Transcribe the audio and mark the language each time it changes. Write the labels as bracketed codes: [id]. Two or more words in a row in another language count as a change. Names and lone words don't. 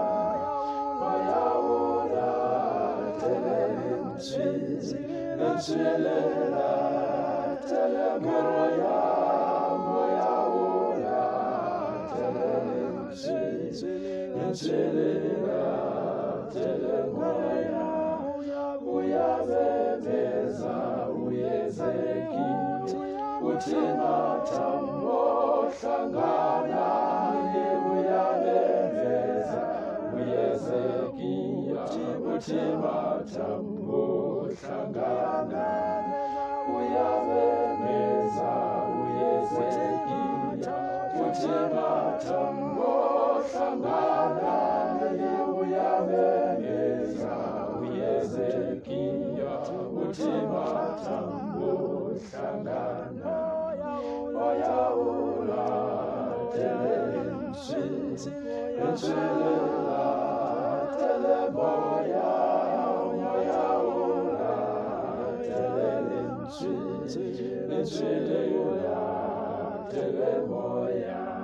[st] Moya o latele lentswe, lentswe latele moya. Moya o latele lentswe, lentswe latele moya. [zu] Uyabebeza uyezeki, uthi mathambo hlangana. Uyabebeza uyezeki, uthi mathambo hlangana. Uyabebeza uyezeki, uthi mathambo hlangana. Uyabebeza uyezeki, uthi mathambo hlangana. [st] Moya o latele lentswe, lentswe latele moya. Moya o latele lentswe, lentswe latele moya.